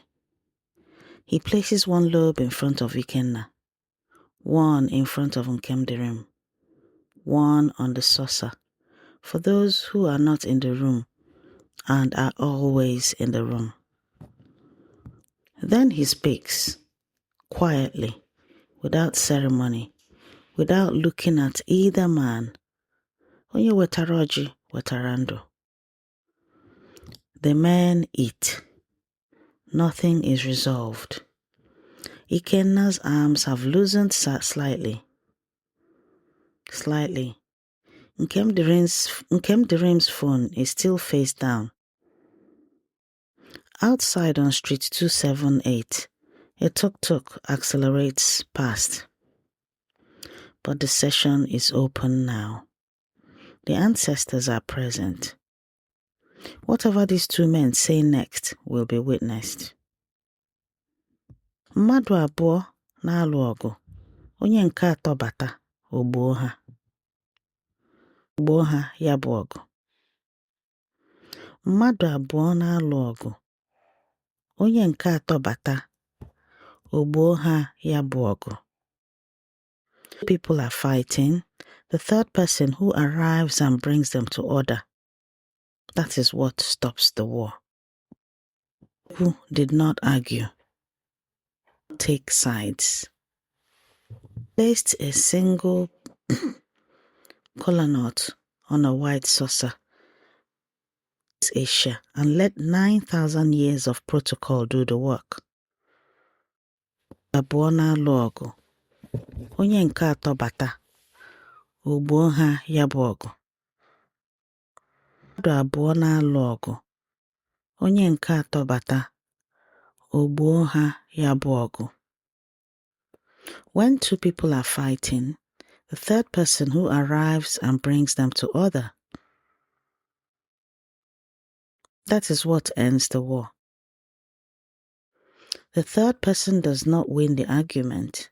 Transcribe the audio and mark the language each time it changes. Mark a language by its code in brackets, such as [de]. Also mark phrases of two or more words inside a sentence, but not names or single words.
[en] He places one lobe in front of Ikenna, one in front of Nkemdirim, one on the saucer, for those who are not in the room and are always in the room. Then he speaks, quietly, without ceremony, without looking at either man. [ig] Onye wetara ọjị wetara ndụ. [en] The men eat. Nothing is resolved. Ikenna's arms have loosened slightly. Nkemdirim's phone is still face down. Outside on Street 278, a tuk-tuk accelerates past. But the session is open now. The ancestors are present. Whatever these 2 men say next will be witnessed. [ig] Mmadụ abụọ na-alụ ọgụ. Onye nke atọ bata, o gbuo ha. Gbuo ha ya bụ ọgụ. Mmadụ abụọ na-alụ ọgụ. Onye nke atọ bata, o gbuo ha ya bụ ọgụ. [en] People are fighting. The third person who arrives and brings them to order. That is what stops the war. Who did not argue. Take sides. Placed a single kola nut on a white saucer. Asia, and let 9,000 years of protocol do the work. [ig] Abụọ na-alụ ọgụ. Onye nke atọ bata, o gbuo ha ya bụ ọgụ. Mmadụ abụọ na-alụ ọgụ. Onye nke atọ bata, o gbuo ha ya bụ ọgụ. [en] When 2 people are fighting, the third person who arrives and brings them to order. That is what ends the war. The third person does not win the argument.